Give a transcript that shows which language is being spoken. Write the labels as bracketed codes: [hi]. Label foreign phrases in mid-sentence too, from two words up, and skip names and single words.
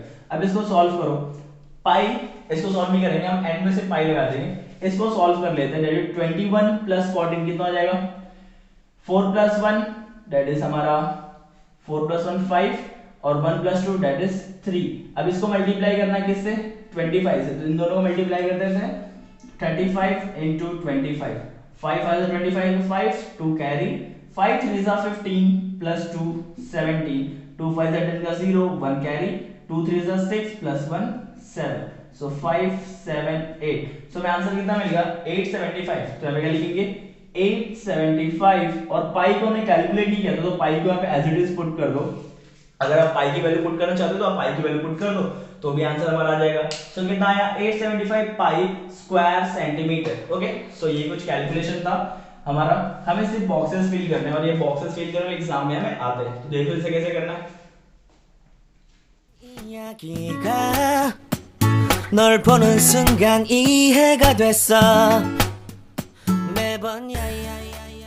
[hi] अब इसको सॉल्व करो, पाई इसको सॉल्व नहीं करेंगे हम, एंड में से पाई लगा देंगे, इसको सॉल्व कर लेते हैं, [en] that is [hi] 21 प्लस 14 कितना हो जाएगा 4 प्लस 1 [en] that is [hi] हमारा 4 प्लस 1 5 और 1 प्लस 2 [en] that is [hi] 3। अब इसको मल्टीप्लाई करना है किससे 25 से, तो इन दोनों को मल्टीप्लाई कर देते हैं [en] 35 into 25, 5 5 is 25 5 2 carry, 5 3 is 15 plus 2 17, 2 5 is 10 [hi] का 0 [en] 1 carry, 2 3 is 6 plus 1 7, so 5 7 8, so [hi] हमें आंसर कितना मिलेगा 875। तो हमें क्या लिखेंगे 875 और पाई को हमने कैलकुलेट नहीं किया था, तो पाई को यहाँ पे [en] as it is put [hi] कर दो, अगर आप पाई की वैल्यू पुट करना चाहते हो तो आप पाई की वैल्यू पुट कर दो तो भी आंसर हमारा आ जाएगा। सो कितना आया 875 [en] pi square centimeter. okay, so [hi] ये कुछ कैलकुलेशन था हमारा। हमें सिर्फ [en] boxes fill [hi] करने हैं और ये [en] boxes fill [hi] करने एग्जाम में हमें आते हैं। तो देखो इसे कैसे करना है। [ko] 이야기가 널 보는 순간 이해가 됐어 매번 야야야